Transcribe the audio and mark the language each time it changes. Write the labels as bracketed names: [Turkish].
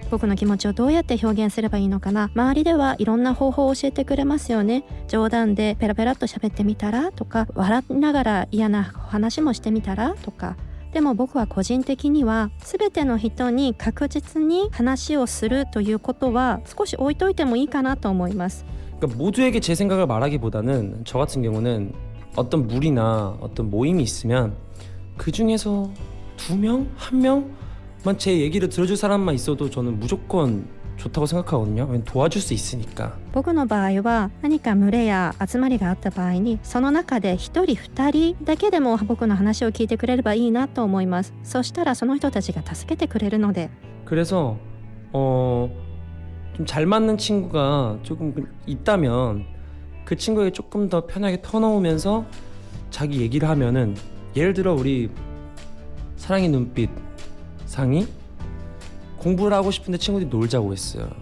[Japanese] 僕の気持ちをどうやって表現すればいいのかな。周りではいろんな方法を教えてくれますよね。冗談でペラペラっと喋ってみたらとか、笑いながら嫌な話もしてみたらとか。でも僕は個人的には全ての人に確実に話をするということは少し置いといてもいいかなと思います。 [Korean] 그러니까 모두에게 제 생각을 말하기보다는 저 같은 경우는 어떤 무리나 어떤 모임이 있으면 그 중에서 2명? 1명만 제 얘기를 들어줄 사람만 있어도 저는 무조건 좋다고 생각하거든요. 도와줄 수 있으니까. [Japanese] 僕の場合は何か群れや集まりがあった場合にその中で1人2人だけでも僕の話を聞いてくれればいいなと思います。そしたらその人たちが助けてくれるので。 [Korean] 그래서 좀 잘 맞는 친구가 조금 있다면 그 친구에게 조금 더 편하게 터놓으면서 자기 얘기를 하면은, 예를 들어 우리 사랑의 눈빛 상이 공부를 하고 싶은데 친구들이 놀자고 했어요.